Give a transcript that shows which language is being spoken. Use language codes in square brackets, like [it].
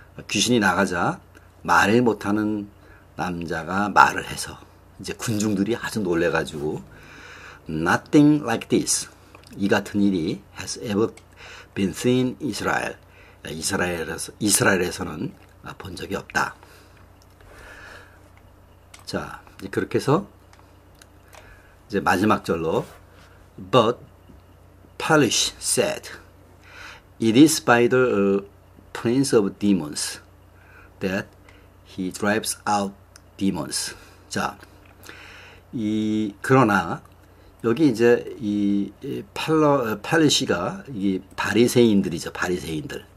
[ko] 귀신이 나가자 말을 못하는 남자가 말을 해서 이제 군중들이 아주 놀래가지고 [en] Nothing like this, [ko] 이 같은 일이 [en] has ever been seen in Israel. [ko] 이스라엘에서는 본 적이 없다. 자, 이제 그렇게 해서 이제 마지막 절로 [en] But Polish said, It is by the prince of demons that he drives out demons. [ko] 자, 그러나 여기 이제 이 팔리시가 이 바리새인들이죠. 바리새인들.